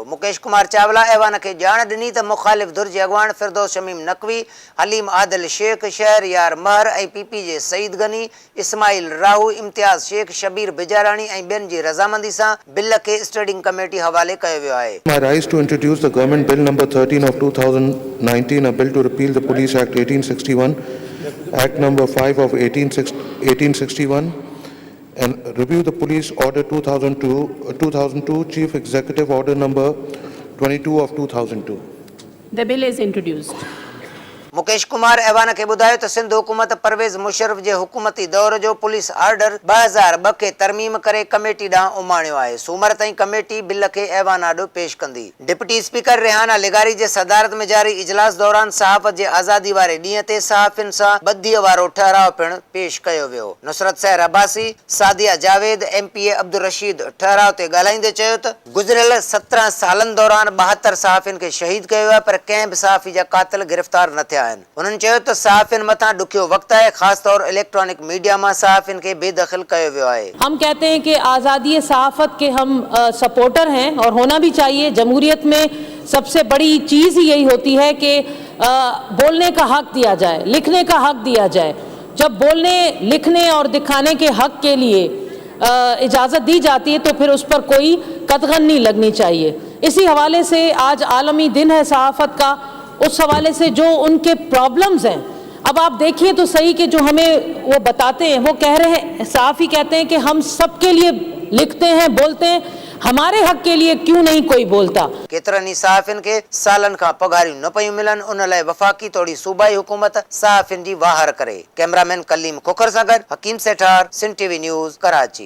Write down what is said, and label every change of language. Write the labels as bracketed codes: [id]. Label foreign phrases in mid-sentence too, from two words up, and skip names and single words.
[sd] मुकेश कुमार चावला एवान खे ॼाण ॾिनी त मुख़ालिफ़ धुर जे अॻवान फिरदौस शमीम नक़वी, हलीम आदिल शेख, शहरयार महर ऐं पीपी जे सईद गनी, इस्माइल राहू, इम्तियाज़ शेख, शबीर बिजारानी ऐं ॿियनि जी रज़ामंदी सां बिल खे [en] standing committee [sd] हवाले कयो वियो आहे। [en] I rise to introduce the Government Bill number 13 of 2019, a bill to repeal the Police Act 1861, Act number 5 of 1861, and review the Police Order 2002, Chief Executive Order number 22 of 2002. The bill is introduced. [sd] मुकेश कुमार एवान खे ॿुधायो त सिंध हुकूमत परवेज़ मुशर्रफ जे हुकूमती दौर जो पुलिस आर्डर 2002 खे तरमीम करे कमेटी ॾांहुं उमाणियो आहे। सूमर ताईं कमेटी बिल खे एवान आॾो पेश कंदी। डिप्टी स्पीकर रेहाना लिगारी जे सदारत में जारी इजलास दौरान सहाफ़त जे आज़ादी वारे ॾींहं ते सहाफ़ियुनि सां बदीअ वारो ठहराव पिणु पेश कयो वियो। नुसरत सहर अब्बासी, सादिया जावेद, MPA अब्दुल रशीद ठहराव ते ॻाल्हाईंदे चयो त गुज़िरियल 17 सालनि दौरान 72 सहाफ़ियुनि खे शहीद कयो आहे, पर कंहिं बि सहाफ़ी जा कातिल गिरफ़्तार न थिया आहिनि। उन्हनि चयो त सहाफ़ियुनि मथां ॾुखियो वक़्तु आहे, ख़ासि तौर इलेक्ट्रॉनिक मीडिया मां सहाफ़ियुनि खे बेदख़ल कयो वियो आहे। [ur] ہم کہتے ہیں کہ آزادی صحافت کے ہم سپورٹر ہیں اور ہونا بھی چاہیے. جمہوریت میں سب سے بڑی چیز ہی یہی ہوتی ہے کہ بولنے کا حق دیا جائے، لکھنے کا حق دیا جائے. جب بولنے، لکھنے اور دکھانے کے حق کے لیے اجازت دی جاتی ہے تو پھر اس پر کوئی قدغن نہیں لگنی چاہیے. اسی حوالے سے آج عالمی دن ہے صحافت کا. اس حوالے سے جو ان کے پرابلمز ہیں، اب آپ دیکھیے تو سہی کہ جو ہمیں وہ بتاتے ہیں، وہ کہہ رہے ہیں، صحافی کہتے ہیں کہ ہم سب کے لیے لکھتے ہیں، بولتے ہیں، ہمارے حق کے لیے کیوں نہیں کوئی بولتا. [sd] केतरनि सहाफ़ियुनि खे सालन खां पघारियूं न पयूं मिलनि, उन लाइ वफ़ाक़ी तोड़ी सूबाई हुकूमत सहाफ़ियुनि जी वाहर करे। कैमरामैन कलीम खोखर सां गॾु हकीम सेठार, सिंध TV न्यूज़, कराची।